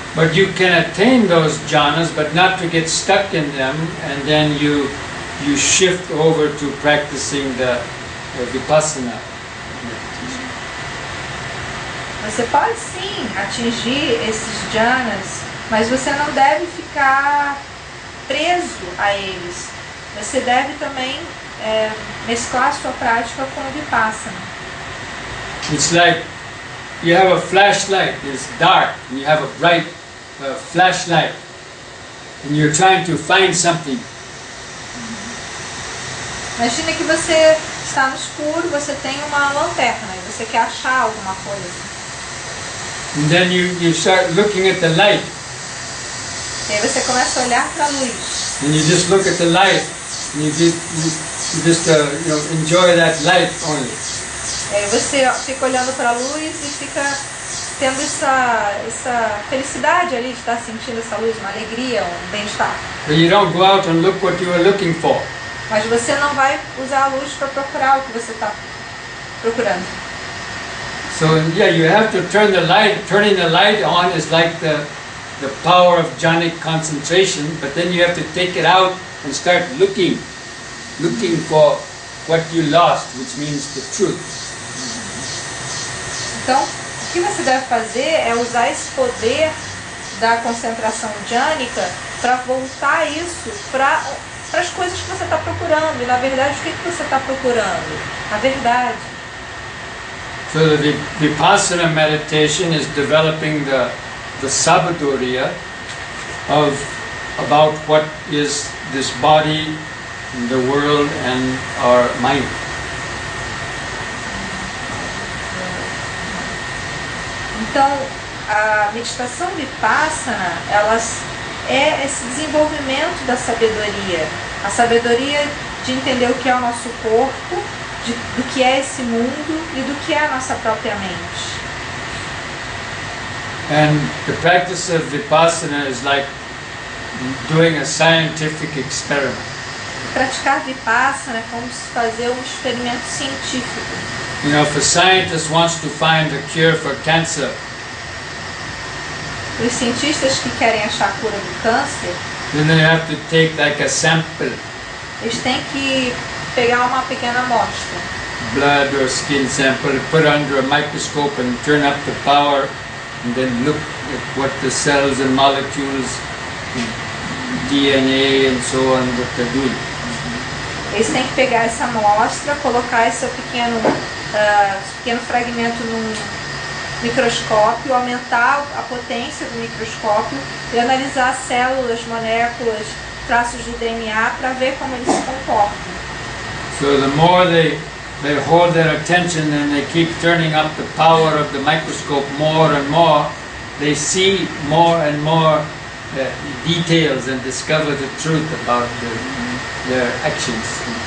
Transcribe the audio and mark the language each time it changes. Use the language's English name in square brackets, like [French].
[English] But you can attain those jhanas, but not to get stuck in them, and then you shift over to practicing the vipassana meditation. [Portuguese] Você pode sim atingir esses jhanas, mas você não deve ficar preso a eles. Você deve também mesclar sua prática com o vipassana. [English] It's like you have a flashlight, it's dark, and you have a bright flashlight, and you're trying to find something. [Portuguese] Imagina que você está no escuro, você tem uma lanterna e você quer achar alguma coisa. [English] And then you start looking at the light. [Portuguese] E aí você começa a olhar para a luz. [English] And you just look at the light, and you just you know, enjoy that light only. [Portuguese] E aí você fica olhando para a luz e fica tendo essa felicidade ali de estar sentindo essa luz, uma alegria, um bem-estar. [English] But you don't go out and look what you were looking for. [Portuguese] Mas você não vai usar a luz para procurar o que você está procurando. [English] So yeah, you have to turn the light. Turning the light on is like the power of jhanic concentration, but then you have to take it out and start looking for what you lost, which means the truth. [Portuguese] Então, o que você deve fazer é usar esse poder da concentração jhânica para voltar isso para as coisas que você está procurando. E na verdade, o que você está procurando? A verdade. [English] So the Vipassana meditation is developing the sabaduriya about what is this body, the world, and our mind. [Portuguese] Então, a meditação Vipassana, é esse desenvolvimento da sabedoria. A sabedoria de entender o que é o nosso corpo, do que é esse mundo e do que é a nossa própria mente. [English] And the practice of Vipassana is like doing a scientific experiment. [Portuguese] Praticar Vipassana é como se fazer um experimento científico. [English] You know, if a scientist wants to find a cure for cancer, [Portuguese] os cientistas que querem achar a cura do câncer, [English] then they have to take like a sample [Portuguese] eles têm que pegar uma pequena amostra, [English] blood or skin sample, put under a microscope and turn up the power, and then look at what the cells and molecules, DNA and so on, what they're doing. [Portuguese] eles têm que pegar essa amostra, colocar esse pequeno fragmento num microscópio, aumentar a potência do microscópio e analisar células, moléculas, traços de DNA para ver como eles se comportam. [English] So the more they hold their attention and they keep turning up the power of the microscope more and more, they see more and more details and discover the truth about their actions.